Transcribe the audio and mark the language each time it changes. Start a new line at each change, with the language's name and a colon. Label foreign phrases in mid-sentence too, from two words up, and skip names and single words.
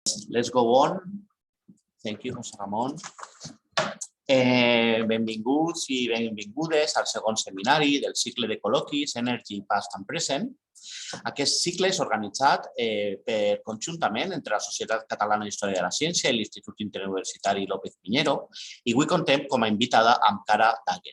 English: Let's go on. Thank you,
Catalan: José Ramon. Benvinguts i benvingudes al segon seminari del cicle de col·loquis Energy, Past and Present. Aquest cicle és organitzat conjuntament entre la Societat Catalana d'Història de la Ciència i l'Institut Interuniversitari López Piñero, i avui contem com a invitada amb Cara Daggett.